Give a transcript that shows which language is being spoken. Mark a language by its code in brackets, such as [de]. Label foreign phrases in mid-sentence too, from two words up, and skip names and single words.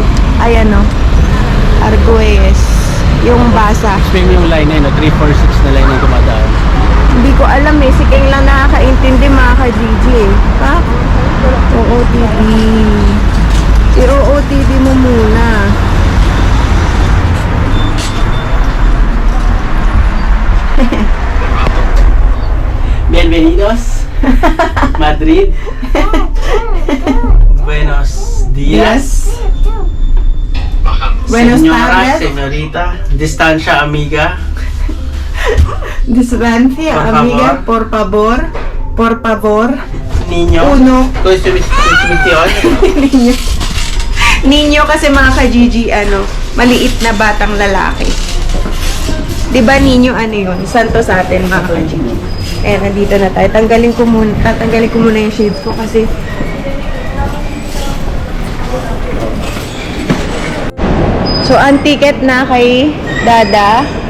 [tl] Ayan o. Arguelles. Yung basa. Explain yung line na yun, 346 na line yung tumadaan. Hindi ko alam eh. Si King lang nakakaintindi mga ka-Gigi eh. Pa? OOTD. I-OOTD mo muna. [es] Bienvenidos. Madrid. Buenos días. Buenos Señora, tardes. señorita, distancia amiga. Distancia, Por amiga, favor. por favor. Por favor. Niño. Uno. Consumición. Niño. [tl] Niño kasi mga ka-Gigi, maliit na batang lalaki. Di ba ninyo ano yun? Santo sa atin mga ka-Gigi. Ayan, nandito na tayo. Tatanggalin ko muna yung shades ko kasi so, ang ticket na kay Dada.